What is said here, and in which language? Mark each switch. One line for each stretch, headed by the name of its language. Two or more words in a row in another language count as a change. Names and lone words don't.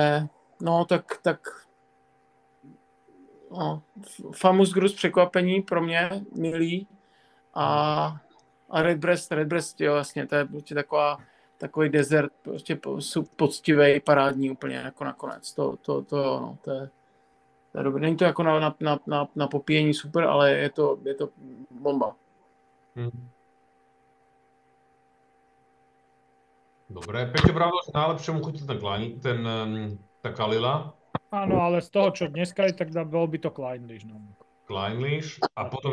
Czech: Ale no, tak No, Famous Grus překvapení pro mě, milý. A Redbreast, jo, vlastně, to je prostě takový desert, prostě poctivý, parádní úplně jako nakonec. To je dobré. Není to jako na popíjení super, ale je to bomba.
Slovak: Dobre, Peťo pravil, že najlepšiemu chutil tá Kalila. Áno, ale z toho, čo dneska je, tak bol by to Kleinlish. No. Kleinlish a potom